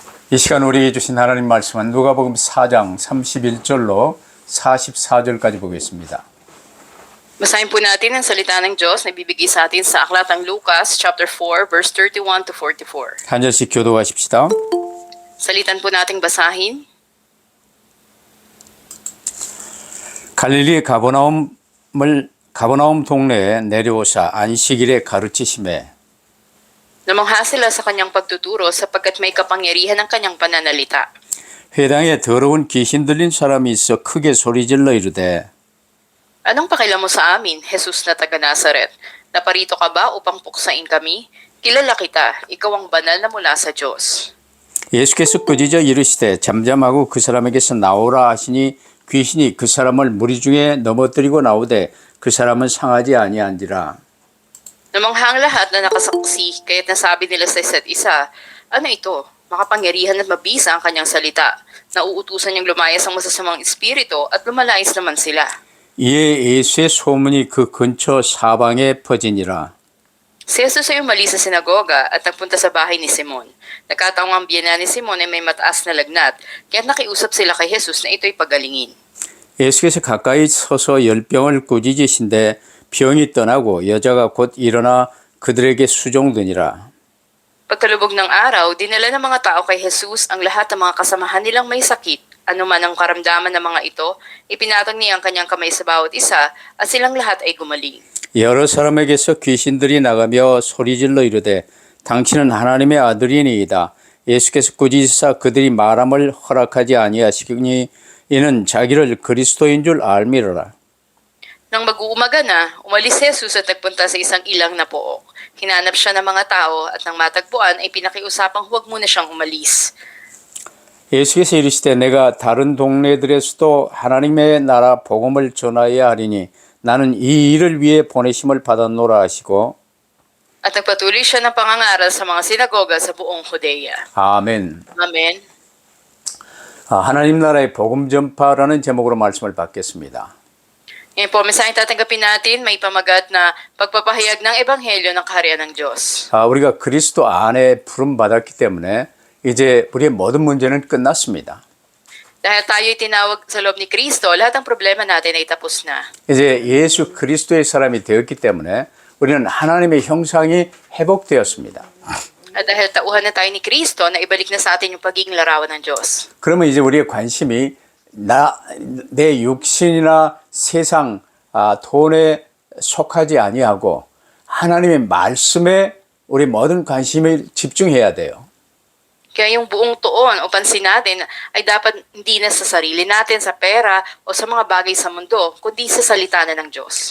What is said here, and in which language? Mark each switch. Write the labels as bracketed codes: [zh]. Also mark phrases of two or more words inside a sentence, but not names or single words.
[ko] 이 시간 우리에게 주신 하나님 말씀은 누가복음 4장 31절로 44절까지 보겠습니다. [tl] Basahin po natin ang salita ng Diyos na ibibigay sa atin sa Aklatang Lucas, [en] chapter 4, verse 31 to 44. [ko] 한 절씩 교도하십시다. [tl] Salitan po nating basahin. [ko] 갈릴리 가버나움 동네에 내려오사 안식일에 가르치심에 [tl] Namangha sila sa kanyang pagtuturo sapagkat may kapangyarihan ang kanyang pananalita. [ko] 회당에 더러운 귀신 들린 사람이 있어 크게 소리질러 이르되 [tl] Anong pakialam mo sa amin, Jesus na taga Nazaret? Naparito ka ba upang puksain kami? Kilala kita, ikaw ang banal na mula sa Diyos. [ko] 예수께서 꾸짖어 이르시되 잠잠하고 그 사람에게서 나오라 하시니 귀신이 그 사람을 무리 중에 넘어뜨리고 나오되 그 사람은 상하지 아니한지라. [tl] Namangha ang lahat na nakasaksi, kaya't nasabi nila sa isa't isa, ano ito? Makapangyarihan at mabisa ang kanyang salita. Nauutusan niyang lumayas ang masasamang espiritu at lumalayas naman sila. [ko] 이에 예수의 소문이 그 근처 사방에 퍼지니라. [tl] Si Jesus ay umalis sa sinagoga at nagpunta sa bahay ni Simon. Nagkataong ang biyenan ni Simon ay may mataas na lagnat, kaya't nakiusap sila kay Jesus na ito'y pagalingin. [ko] 예수께서 가까이 서서 열병을 꾸짖으신데 병이 떠나고 여자가 곧 일어나 그들에게 수종드니라. [tl] Pagkalubog ng araw, dinala ng mga tao kay Jesus ang lahat ng mga kasamahan nilang may sakit. Ano man ang karamdaman ng mga ito, ipinatag niya ang kanyang kamay sa bawat isa at silang lahat ay gumaling. [ko] 여러 사람에게서 귀신들이 나가며 소리질러 이르되 당신은 하나님의 아들이니이다. 예수께서 꾸짖으사 그들이 말함을 허락하지 아니하시니 이는 자기를 그리스도인 줄 알미러라. [tl] Nang mag-uumaga na, umalis si Jesus at nagpunta sa isang ilang na pook. Hinanap siya ng mga tao at nang matagpuan ay pinakiusapang huwag muna siyang umalis. [ko] 예수께서 이르시되 내가 다른 동네들에서도 하나님의 나라 복음을 전하여야 하리니 나는 이 일을 위해 보내심을 받았노라 하시고 [tl] At nagpatuloy siya ng pangangaral sa mga sinagoga sa buong Judea. [ko] 아멘. [tl] Amen. [ko] 하나님 나라의 복음 전파라는 제목으로 말씀을 받겠습니다. [tl] Ngayon po, mensahe tatanggapin natin, may pamagat na pagpapahayag ng Ebanghelyo ng Kaharian ng Diyos. [ko] 우리가 그리스도 안에 부름 받았기 때문에 이제 우리의 모든 문제는 끝났습니다. [tl] Dahil tayo'y tinawag sa loob ni Kristo, lahat ng problema natin ay tapos na. [ko] 이제 예수 그리스도의 사람이 되었기 때문에 우리는 하나님의 형상이 회복되었습니다. [tl] At dahil tauhan na tayo ni Kristo, na ibalik na sa atin yung pagiging larawan ng Diyos. [ko] 그러면 이제 우리의 관심이 내 육신이나 세상, 돈에 속하지 아니하고 하나님의 말씀에 우리 모든 관심을 집중해야 돼요. [tl] Kaya yung buong tuon o pansin natin ay dapat hindi na sa sarili natin, sa pera o sa mga bagay sa mundo, kundi sa salita na ng Diyos.